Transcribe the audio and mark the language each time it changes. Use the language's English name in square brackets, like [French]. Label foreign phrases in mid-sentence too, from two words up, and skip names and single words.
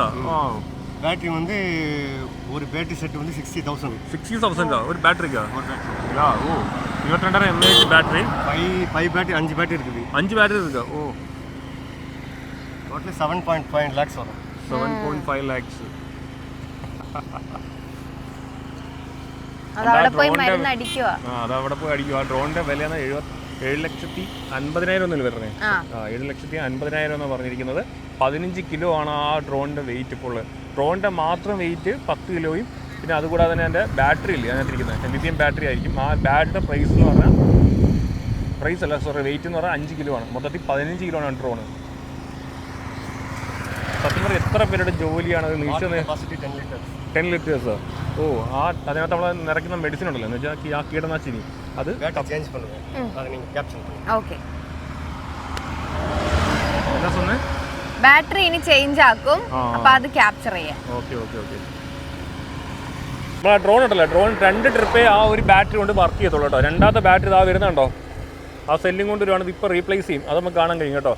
[Tamil] பேட்டரி வந்து ஒரு பேட்டரி செட் வந்து 60,000. 60,000 ஒரு பேட்டரிக்கா? ஒரு பேட்டரி. ஓ 22,000 mAh பேட்டரி. 5 பேட்டரி 5 பேட்டரி இருக்குது. 5 பேட்டரி இருக்கா? ஓ டோட்டல் 7.5 lakhs வரும். 7.5 lakhs. [Malayalam] അതവിടെ പോയി മരുന്ന് അടിക്കുക. അതവിടെ പോയി അടിക്കുക. ആ ഡ്രോണിന്റെ വില 7,50,000 ഒന്നല്ലേ പറഞ്ഞത്? 7,50,000 എന്നാണ് പറഞ്ഞിരിക്കുന്നത്. 15 കിലോ ആണ് ആ ഡ്രോണിന്റെ വെയിറ്റ്. ഇപ്പോൾ ഡ്രോണിന്റെ മാത്രം വെയിറ്റ് 10 കിലോയും പിന്നെ അതുകൂടാതെ തന്നെ എൻ്റെ ബാറ്ററി ഇല്ലേ അതിനകത്തിരിക്കുന്നത് ലിഥിയം ബാറ്ററി ആയിരിക്കും. ആ ബാറ്ററിയുടെ പ്രൈസ് എന്ന് പറഞ്ഞാൽ വെയിറ്റ് എന്ന് പറഞ്ഞാൽ 5 കിലോ ആണ്. മൊത്തത്തിൽ 15 കിലോ ആണ് ഡ്രോൺ. സത്യം പറഞ്ഞാൽ എത്ര പേരുടെ ജോലിയാണ് അത് നിമിഷം 10 ലിറ്റേഴ്സ്. ഓ അതിനകത്ത് നമ്മൾ നിറയ്ക്കുന്ന മെഡിസിൻ ഉണ്ടല്ലോ എന്ന് വെച്ചാൽ ആ കീടനാശിനി അത് [Tamil] ചേഞ്ച് பண்ணுவேன். அதை நீங்க கேப்சர் பண்ணுங்க. [Malayalam] ഓക്കെ. എന്താ சொன்னே? ബാറ്ററി ഇനി ചേഞ്ച് ആക്കും. അപ്പോൾ അത് ക്യാപ്ചർ ചെയ്യാം. ഓക്കെ. നമ്മൾ ഡ്രോൺ ഉണ്ടല്ലോ, ഡ്രോൺ 2 ട്രിപ്പേ ആ ഒരു ബാറ്ററി കൊണ്ട് വർക്ക് ചെയ്യത്തുള്ളൂ കേട്ടോ. രണ്ടാമത്തെ ബാറ്ററി ഇതാ വരുന്നുണ്ടോ, ആ സെല്ലിംഗ് കൊണ്ട് വരുവാണ്. ഇപ്പോൾ റീപ്ലേസ് ചെയ്യും, അത് നമുക്ക് കാണാൻ കഴിയും കേട്ടോ.